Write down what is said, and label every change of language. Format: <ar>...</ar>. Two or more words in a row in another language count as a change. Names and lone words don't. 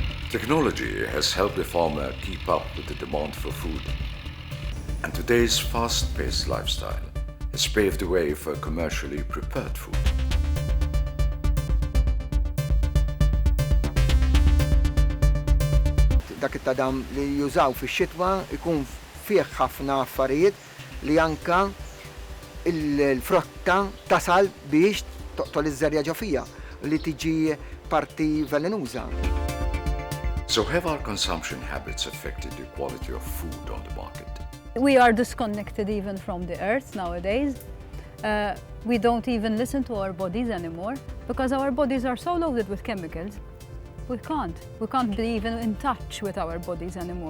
<en>Technology has helped the farmer keep up with the demand for food, and today's fast-paced lifestyle has paved the way for commercially prepared food.</en> <mt>Dak it-tadam li jużaw fix-xitwa ikun fih ħafna affarijiet li anka il-frotta tasal biex toqtol iż-żerja ġo fija li tiġi parti velenuża.</mt> <en>So have our consumption habits affected the quality of food on the market? We are disconnected even from the earth nowadays. We don't even listen to our bodies anymore because our bodies are so loaded with chemicals. We can't be even in touch with our bodies anymore.</en>